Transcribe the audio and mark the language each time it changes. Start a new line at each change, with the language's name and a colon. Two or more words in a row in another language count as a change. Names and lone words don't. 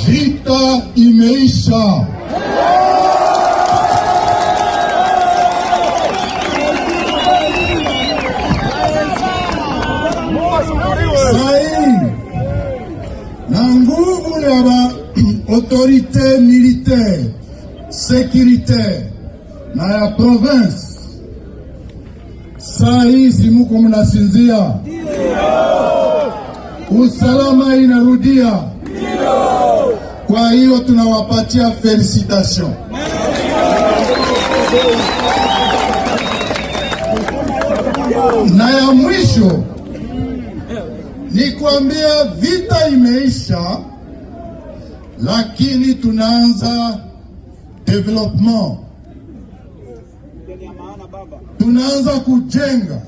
Swahili: vita imeisha. Sahi na nguvu ya ba
French: autorité militaire, sécuritaire
Swahili: na ya province, sahi simuko mnasinzia, usalama inarudia. Kwa hiyo tunawapatia felicitation. Na ya mwisho ni kuambia vita imeisha, lakini tunaanza development, tunaanza kujenga,